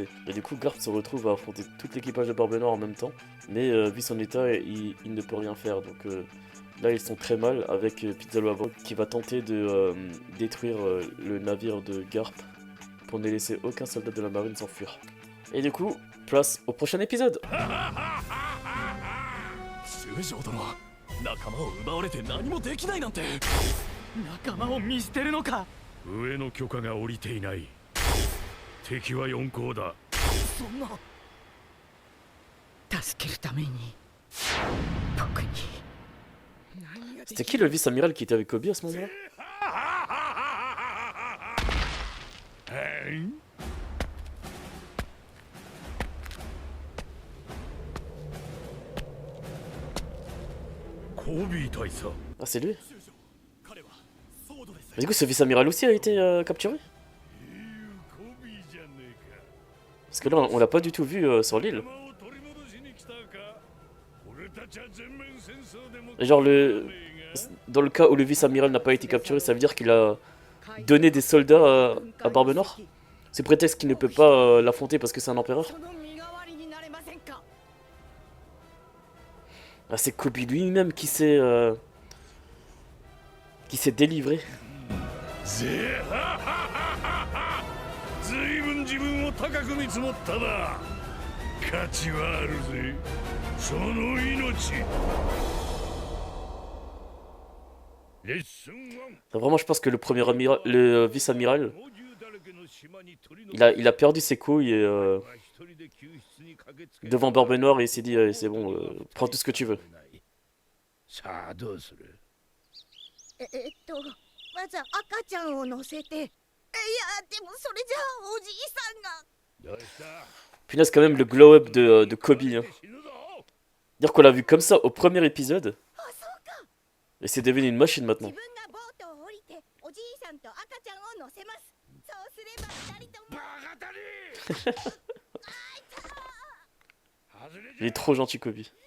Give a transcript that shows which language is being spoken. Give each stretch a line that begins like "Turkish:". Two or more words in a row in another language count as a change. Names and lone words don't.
French: Et du coup, Garp se retrouve à affronter tout l'équipage de Barbe Noire en même temps, mais vu son état, il ne peut rien faire. Donc là, ils sont très mal avec Pizzalo Avaro qui va tenter de détruire le navire de Garp pour ne laisser aucun soldat de la marine s'enfuir. Et du coup, place au prochain épisode.
Japanese: 中将殿は仲間を奪われて何もできないなんて仲間を見捨てるのか上の許可が下りていない敵は四皇だそんな助けるために僕に
French: C'était qui le vice-amiral qui était avec Kobe à ce moment-là?
Japanese: コビー大佐
French: Ah, c'est lui. Mais du coup, ce vice-amiral aussi a été capturé? Parce que là, on l'a pas du tout vu sur l'île. Et genre, dans le cas où le vice-amiral n'a pas été capturé, ça veut dire qu'il a donné des soldats à Barbe Noire? C'est prétexte qu'il ne peut pas l'affronter parce que c'est un empereur? Ah, c'est Kobe lui-même qui s'est délivré.
Japanese: 随分自分を高く見積もったな。価値はあるぜ。その命。レッスン1。
French: Vraiment, je pense que le vice-amiral, il a perdu ses couilles et, devant Barbe Noire et il s'est dit c'est bon, prends tout ce que tu veux.
Japanese: さあどうする？まず赤ちゃんを乗せて。いや、でもそれじゃあおじいさんが。どうした？
French: Punaise, quand même, le glow-up de Kobe. Hein. Dire qu'on l'a vu comme ça au premier épisode. Et c'est devenu une machine maintenant. Il est trop gentil, Kobe.